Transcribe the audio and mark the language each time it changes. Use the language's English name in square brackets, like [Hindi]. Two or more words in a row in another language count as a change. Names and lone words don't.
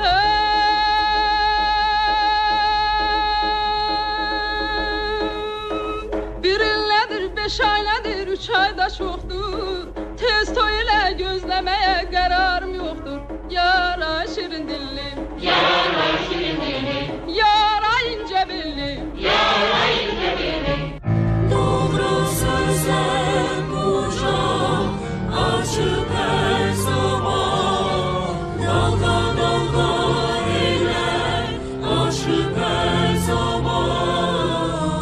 [Azerbaijani] Bir illədir, 5 ayladır, 3 ayda çoxdur. Tez toy ilə gözləməyə qərarım yoxdur. [Turkish] Yara şirin dillim, yara şirin dillim, yara ince belli, yara ince belli. Doğru sözler kucak açıp her zaman. Dalga dalga eyler aşık her zaman.